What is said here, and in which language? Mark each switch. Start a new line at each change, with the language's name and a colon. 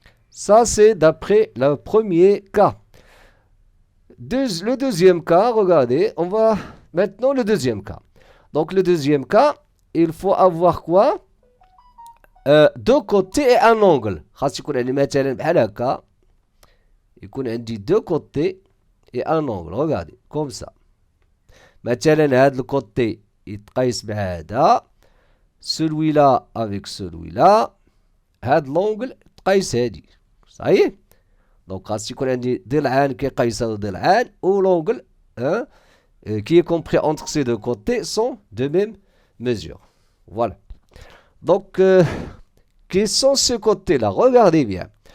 French: Ça, c'est d'après le premier cas. Le deuxième cas, regardez, on va maintenant le deuxième cas. Donc le deuxième cas, il faut avoir quoi? Deux côtés et un angle.
Arabic: خاص يكون عندي مثلا بحال هكا. يكون عندي
French: deux côtés et un angle. Regardez, comme ça.
Arabic: مثلا هاد الكوتي يتقايس مع هذا.
French: Celui-là avec celui-là.
Arabic: هاد l'angle تقايس هادي. صحيح؟
French: Donc
Arabic: خاص يكون عندي ضلعان كيقايسوا ضلعان
French: ou l'angle qui est compris entre ces deux côtés sont de même mesure. Voilà. Donc, quels sont ces côtés-là? Regardez bien.